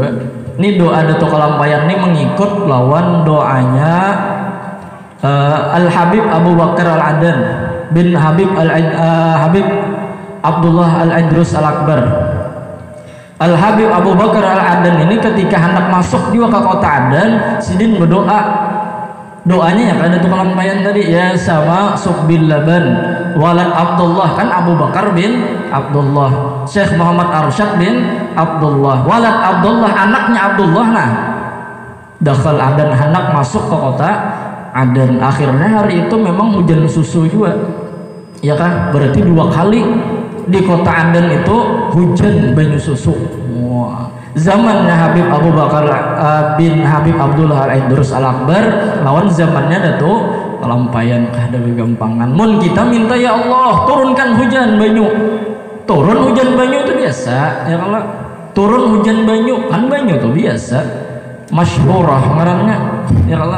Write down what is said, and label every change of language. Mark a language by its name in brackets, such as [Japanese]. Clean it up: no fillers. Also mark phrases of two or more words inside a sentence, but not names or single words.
[Indonesian] Ini doa Datuk Kalampayan ini mengikut lawan doanya Al-Habib Abu Bakar Al-Adan bin Habib Abdullah Al-Idrus Al-Akbar. Al-Habib Abu Bakar Al-Adan ini ketika hendak masuk juga ke kota Adan, Sidin berdoa. Doanya ya kan Datuk Kalampayan tadi, ya sama [Arabic] صب اللبن ولد Abdullah, [Indonesian] kan Abu Bakar bin Abdullah, Syekh Muhammad Arsyad bin Abdullah, [Arabic] walad Abdullah, [Indonesian] anaknya Abdullah. Nah dakhal Adan, hendak masuk ke kota Adan. Akhirnya hari itu memang hujan susu juga ya kan, berarti 2 kali di kota Adan itu hujan banyu susu. Wah. Zamannya Habib Abu Bakar bin Habib Abdullah Al-Idrus Al-Akbar lawan zamannya Datuk Kalampayan kada gampangan. [Banjar] Mun kita minta ya Allah turunkan hujan banyu. Turun hujan banyu itu biasa ya, kalau turun hujan banyu kan banyu itu biasa masyhurah ngarannya ya Allah.